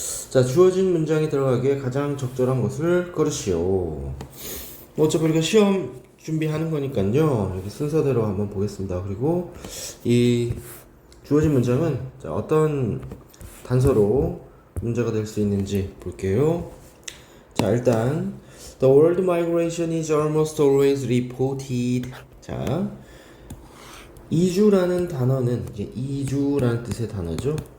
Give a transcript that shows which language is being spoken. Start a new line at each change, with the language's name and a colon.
Korean: 자, 주어진 문장에 들어가기에 가장 적절한 것을 고르시오. 어차피 우리가 시험 준비하는 거니까요. 이렇게 순서대로 한번 보겠습니다. 그리고 이 주어진 문장은 어떤 단서로 문제가 될 수 있는지 볼게요. 자, 일단
English: The world migration is almost always reported.
Korean: 자, 이주라는 단어는 이주라는 뜻의 단어죠.